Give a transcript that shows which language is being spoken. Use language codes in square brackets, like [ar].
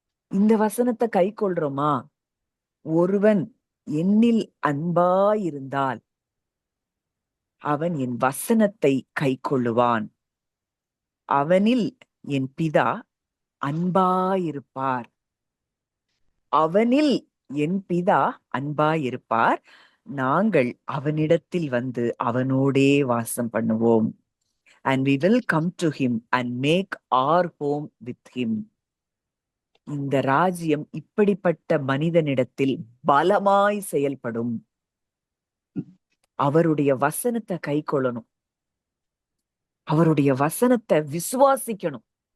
[ta] இந்த வசனத்தை கை கொள்றோமா? ஒருவன் என்னில் அன்பாயிருந்தால் அவன் என் வசனத்தை கை கொள்ளுவான். அவனில் என் பிதா அன்பாயிருப்பார். அவனில் என் பிதா அன்பாயிருப்பார், நாங்கள் அவனிடத்தில் வந்து அவனோடே வாசம் பண்ணுவோம். [en] And we will come to him and make our home with him. [ta] இந்த ராஜ்யம் இப்படிப்பட்ட மனிதனிடத்தில் பலமாய் செயல்படும். அவருடைய வசனத்தை கை கொள்ளணும், அவருடைய வசனத்தை விசுவாசிக்கணும்.